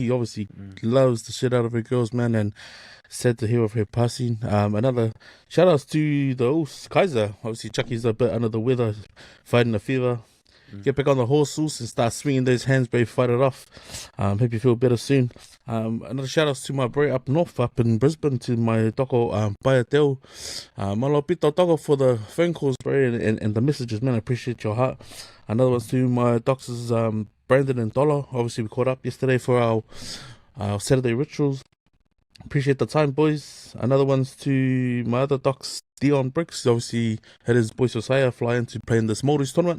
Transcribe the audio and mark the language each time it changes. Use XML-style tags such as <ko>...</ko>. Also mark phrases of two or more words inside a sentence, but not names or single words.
<en>He obviously loves the shit out of her girls, man, and sad to hear of her passing. Another shout outs to the old Kaiser. Obviously, Chucky's a bit under the weather, fighting a fever. Get back on the horse and start swinging those hands, bro. Fight it off. Hope you feel better soon. Another shout outs to my bro up north, up in Brisbane, to my toko Paiateo.</en> <to>Malo pito toko</to> <en>for the phone calls, bro, and the messages, man. I appreciate your heart. Another one's to my doctors, Brandon and Dollar. Obviously, we caught up yesterday for our Saturday rituals. Appreciate the time, boys. Another one's to my other docs, Dion Bricks. Obviously, had his boy Josiah fly in to play in this Māoris tournament.</en>